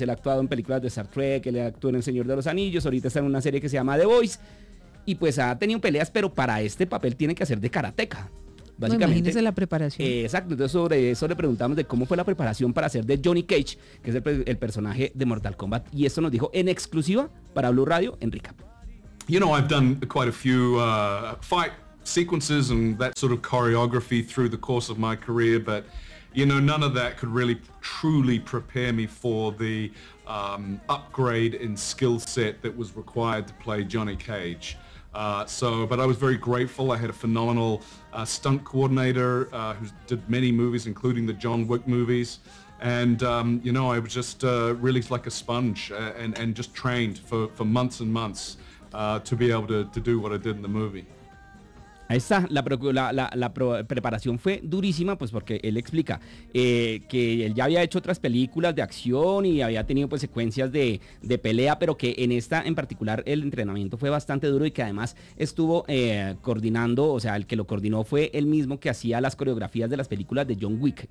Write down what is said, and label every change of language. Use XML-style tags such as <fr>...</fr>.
<es>Él ha actuado en películas de Star Trek, él actuó en El Señor de los Anillos, ahorita está en una serie que se llama The Boys. Y pues ha tenido peleas, pero para este papel tiene que hacer de karateka. Básicamente, imagínese la preparación. Exacto, entonces sobre eso le preguntamos de cómo fue la preparación para hacer de Johnny Cage, que es el personaje de Mortal Kombat, y esto nos dijo en exclusiva para Blue Radio en Recap.</es> <en>You know, I've done quite a few fight sequences and that sort of choreography through the course of my career, but you know, none of that could really truly prepare me for the upgrade in skill set that was required to play Johnny Cage. But I was very grateful. I had a phenomenal stunt coordinator who did many movies, including the John Wick movies. And, you know, I was just really like a sponge and just trained for months and months to be able to do what I did in the movie.</en> <es>Ahí está, la preparación fue durísima, pues porque él explica que él ya había hecho otras películas de acción y había tenido pues secuencias de pelea, pero que en esta en particular el entrenamiento fue bastante duro y que además estuvo coordinando, o sea, el que lo coordinó fue el mismo que hacía las coreografías de las películas de John Wick.</es>